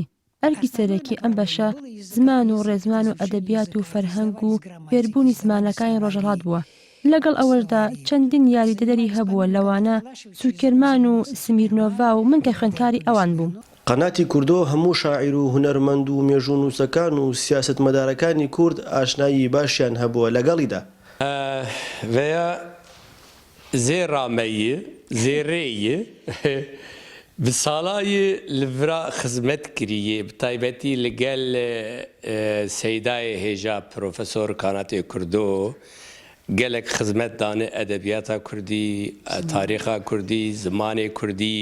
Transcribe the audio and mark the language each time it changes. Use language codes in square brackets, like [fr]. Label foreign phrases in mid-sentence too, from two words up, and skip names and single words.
[ckb] ئەرکی سەرەکی ئەم بەشە زمان و ڕێزمان و ئەدەبیات و فەرهەنگ و فێربوونی زمانەکانی ڕۆژهەڵات بووە. لەگەڵ ئەوەشدا چەندین یاریدەدەری هەبووە، لەوانە سوکرمان و سمیرنۆڤا و من کە خوێندکاری ئەوان بووم. قەناتی کوردۆ هەموو شاعیر و هونەرمەند و مێژوو نووسەکان و سیاسەتمەدارەکانی کورد ئاشنایی باشیان هەبووە لەگەڵیدا. [ku] Veya zêrameyi, zêreyî bi salayê li vira xizmet kiriye bi taybetî li gel Seydayê hêja Profesor Qanatê Kurdo gelek xizmet dane edebiyata Kurdî, tarîxa Kurdî, zimanê Kurdî.